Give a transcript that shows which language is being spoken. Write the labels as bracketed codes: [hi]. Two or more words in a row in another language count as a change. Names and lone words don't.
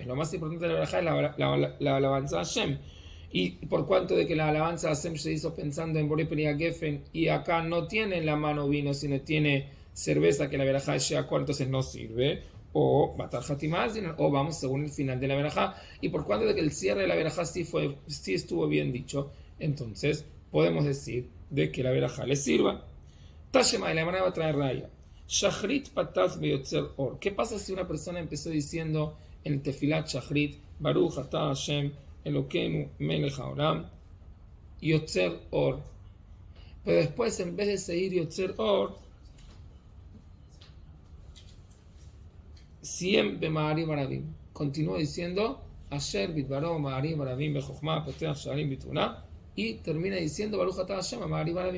[es] Lo más importante de la verajá es la alabanza a Hashem. Y por cuanto de que la alabanza a Hashem se hizo pensando en [he] בורא פרי הגפן [es] y acá no tiene en la mano vino, sino tiene cerveza, que la verajá es Sheakol, entonces no sirve. [he] או בתר חתימה אזלינן, [es] o vamos según el final de la verajá. Y por cuanto de que el cierre de la verajá sí estuvo bien dicho, entonces podemos decir de que la verajá le sirva. Tashema, y la hermana va a traer raya. [he] שחרית פתח ביוצר אור. [es] ¿Qué pasa si una persona empezó diciendo en el tefilat Shachrit, [he] ברוך אתה ה׳ אלוקינו מלך העולם יוצר אור? [es] Pero después, en vez de seguir [he] יוצר אור, [es] siempre [he] מעריב ערבים, [es] continúa diciendo [he] אשר בדברו מעריב ערבים בחכמה פותח שערים בתבונה, [es] y termina diciendo [he] ברוך אתה ה׳ המעריב ערבים.